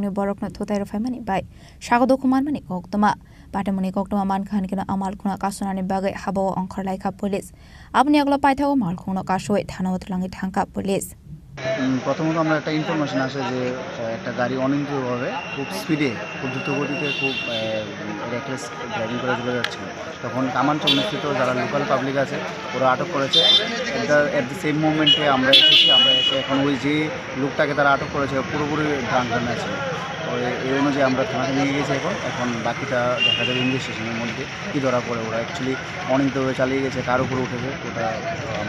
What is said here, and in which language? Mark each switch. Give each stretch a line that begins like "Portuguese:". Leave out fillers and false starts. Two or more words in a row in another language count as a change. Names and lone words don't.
Kok Borok: ni borok na thotai rafai mani bai sagado kuman mani koktoma pada mani koktoma man khan kena amal khuna kasunani bagai habo ongkhar laika police apni aglo paithago malkong no kasoi thana utlangi thangka police
Bangla: প্রথমত আমরা একটা ইনফরমেশন আসে যে একটা গাড়ি অনিয়ন্ত্রিতভাবে খুব স্পিডে খুব দ্রুত গতিতে খুব
English: reckless driving
Bangla: করে চলে যাচ্ছিল তখন কামানচৌক স্থিত যারা
English: local public
Bangla: আছে ওরা আটক করেছে
English: at the same moment
Bangla: আমরা এসে এখন ওই যে লোকটাকে তারা আটক করেছে পুরোপুরি ড্রাঙ্ক আছে এই অনুযায়ী আমরা থানাতে নিয়ে গেছি এখন বাকিটা দেখা যাবে ইনভেস্টিগেশনের মধ্যে কী ধরা পড়ে ওরা অ্যাকচুয়ালি অনিয়ন্ত্রিতভাবে চালিয়ে গেছে কার উপরে উঠেছে ওটা আমরা